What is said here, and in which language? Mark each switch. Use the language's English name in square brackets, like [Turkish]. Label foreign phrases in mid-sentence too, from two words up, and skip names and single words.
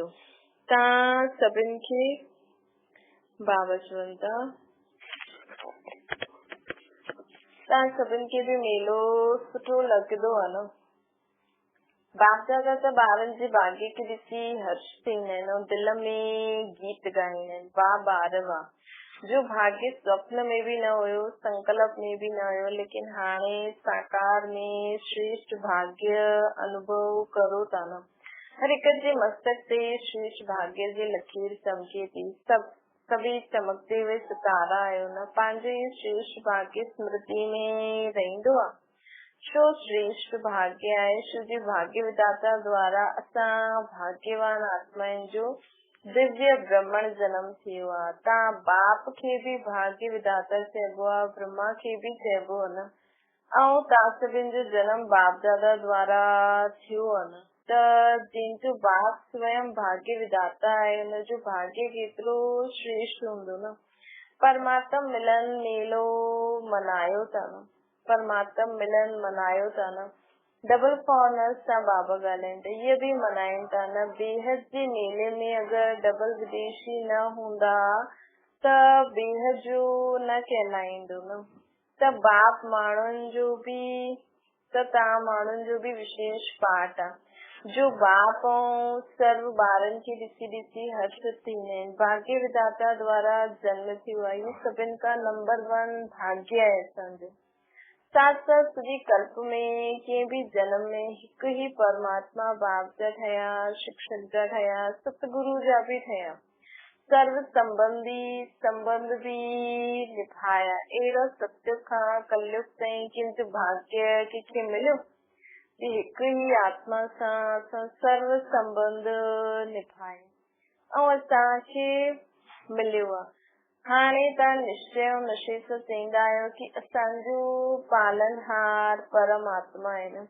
[Sindhi] तव्हां सभिनि खे बाबा चवनि था तव्हां सभिनि खे बि मेलो सुठो लॻंदो आहे न। बाप दादा त ॿारनि जे भाग्य खे ॾिसी हर्ष थींदा आहिनि ऐं दिल में गीत ॻाईंदा आहिनि। वाह ॿार वाह, जो भाग्य स्वप्न में भी न हुयो, संकल्प में भी न हुयो, लेकिन हाणे साकार में श्रेष्ठ भाग्य अनुभव करो था न। हर एक जे मस्तक ते श्रेष्ठ भाग्य जी लकीर चमके थी। सभी [Hindi] चमकते हुए [Sindhi] सितारा आयो न। पंहिंजो ही श्रेष्ठ भाग्य स्मृति में रहंदो आहे। छो श्रेष्ठ भाग्य आहे? छो जे भाग्य विधाता द्वारा असां भाग्यवान आत्माउनि जो दिव्य ब्रह्मण जन्म थियो आहे। तव्हां बाप खे भी भाग्य विधाता चइबो आहे, ब्रह्मा खे भी चइबो आहे न। ऐं तव्हां सभिनि जो जन्म बाप दादा द्वारा थियो आहे न। त जंहिंजो बाप स्वयं भाग्य विधाता आहे हुनजो भाग्य केतिरो श्रेष्ठ हूंदो न। परमात्मा मिलन मेलो मनायो था न। परमात्मा मिलन मनायो था न। डबल फॉरनर्स सां बाबा ॻाल्हाइनि था, इहे भी मनाइनि था न। बेहद जे मेले में अगरि डबल विदेशी न हूंदा त बेहद जो न कहलाईंदो न। त बाप माण्हुनि जो भी त तव्हां माण्हुनि जो भी विशेष पाठ आहे। जो बाप ऐं सर्व ॿारनि खे ॾिसी हर्षित थींदा आहिनि। भाग्य विधाता द्वारा जन्म थियो आहे। इहो सभिनि खां नंबर 1 भाग्य आहे असांजो। साथ साथ सॼी कल्प में कंहिं भी जन्म में हिकु ही परमात्मा बाप जा ठहिया, शिक्षक जा ठहिया, सतगुरु जा भी ठहिया, सर्व संबंध भी निभाया। अहिड़ो सत्युग खां कलयुग ताईं किंतु भाग्य कंहिंखे मिलियो कि हिकु ही आत्मा सां असां सर्व संबंध निभाए ऐं असांखे मिलियो आहे। हाणे तव्हां निश्चय ऐं निश्चय सां चईंदा आहियो कि असांजो पालनहार परमात्मा आहे न।